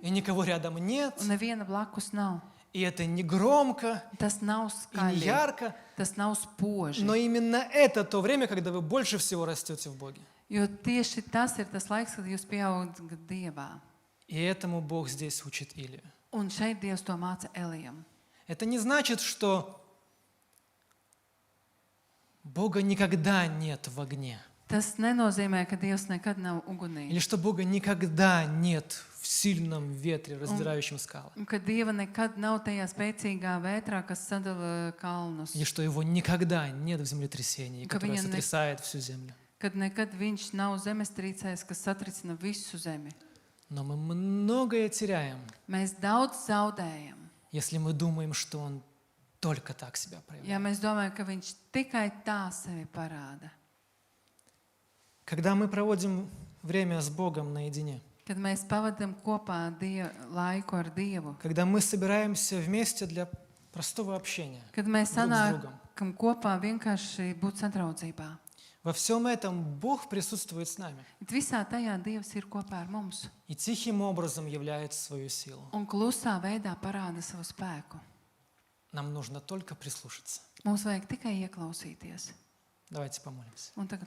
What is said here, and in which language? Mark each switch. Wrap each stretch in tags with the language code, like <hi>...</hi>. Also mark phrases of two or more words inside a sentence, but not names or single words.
<ru>и никого рядом нет.</ru> <lv>un neviena blakus nav.</lv> <ru>И это не громко,</ru> <lv>Tas nav</lv> <ru>и не</ru> <lv>skaļi,</lv> <ru>ярко.</ru> <lv>tas nav spoži.</lv> <ru>Но именно это то время, когда вы больше всего растете в Боге.</ru> <lv>Jo tieši tas ir tas laiks, kad jūs pieaugat Dievā.</lv> <ru>И этому Бог здесь учит Илию.</ru> <lv>Un šeit Dievs to māca Elijam.</lv> <ru>Это не значит, что Бога никогда нет в огне.</ru> <lv>Tas nenozīmē, ka Dievs nekad nav ugunī.</lv> <ru>Или что Бога никогда нет в сильном ветре, раздирающем скалы.</ru> <lv>Un ka Dieva nekad nav tajā spēcīgā vētrā, kas sadala kalnus.</lv> <ru>Или что Его никогда нет в землетрясении,</ru> <lv>Ka</lv> <ru>которое</ru> <lv>viņa ne-</lv> <ru>сотрясает всю землю.</ru> <lv>Kad nekad viņš nav zemestrīcējs, kas satricina visu zemi.</lv> <ru>Но мы многое теряем,</ru> <lv>Mēs daudz zaudējam.</lv> <ru>если мы думаем, что Он только так себя проявляет.</ru> <lv>Ja mēs domājam, ka viņš tikai tā sevi parāda.</lv> <ru>Когда мы проводим время с Богом наедине,</ru> <lv>Kad mēs pavadām kopā laiku ar Dievu,</lv> <ru>когда мы собираемся вместе для простого общения</ru> <lv>kad mēs</lv> <ru>друг с другом,</ru> <lv>sanākam kopā vienkārši būt sadraudzībā.</lv> <ru>во всем этом Бог присутствует с нами</ru> <lv>Visā tajā Dievs ir kopā ar mums</lv> <ru>и тихим образом являет свою силу.</ru> <lv>un klusā veidā parāda savu spēku.</lv> <ru>Нам нужно только прислушаться.</ru> <lv>Mums vajag tikai ieklausīties.</lv> <ru>Давайте помолимся.</ru> <lv>Un tagad</lv>